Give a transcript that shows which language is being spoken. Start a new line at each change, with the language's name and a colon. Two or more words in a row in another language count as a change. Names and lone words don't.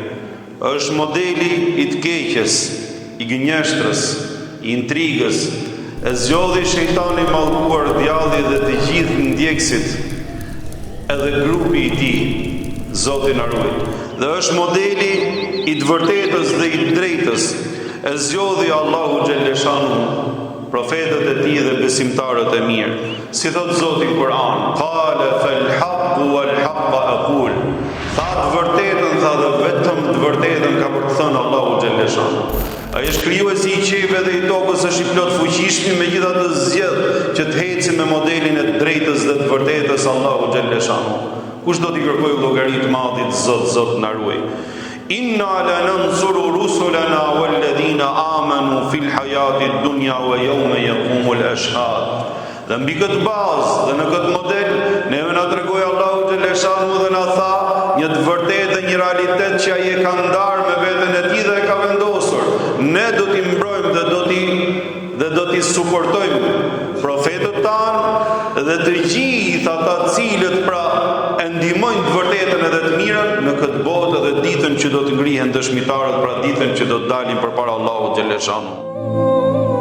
Albanian: Është modeli i të keqes, i gënjeshtrës, i intrigës, e zgjodhi shejtani i mallkuar djalli dhe të gjithë ndjekësit, edhe grupi i tij, Zoti na ruaj. Dhe është modeli i të vërtetës dhe i drejtës, e zgjodhi Allahu xhaleshanu, profetët e tij dhe besimtarët e mirë. Si thot Zoti në Kur'an,
Arabic: قال فالحق والحق أقول.
Albanian: Tha të vërtetën, tha dhe vetëm të vërtetën ka për të thënë Allahu xhaleshanu. Ai është krijuesi i qiellit dhe i tokës, është i plot fuqishëm, megjithatë zgjedh që të heci me modelin e të drejtës dhe të vërtetës Allahu xhaleshanu. Kush do t'i kërkoj llogari të madhit, Zot na ruaj.
Arabic: إنا لننصر رسلنا والذين آمنوا في الحياة الدنيا ويوم يقوم الأشهاد.
Albanian: Dhe mbi këtë bazë dhe në këtë model, neve na tregoi Allahu xhaleshanu dhe na tha një të vërtetë dhe një realitet që ai e ka ndarë me veten e tij dhe e ka vendosur. Ne do t'i mbrojmë dhe do t'i suportojmë profetët tanë dhe të gjithë ata cilët pra e ndihmojnë të vërtetën edhe të mirën në këtë botë dhe ditën që do të ngrihen dëshmitarët, pra ditën që do të dalin përpara Allahut xhaleshanu.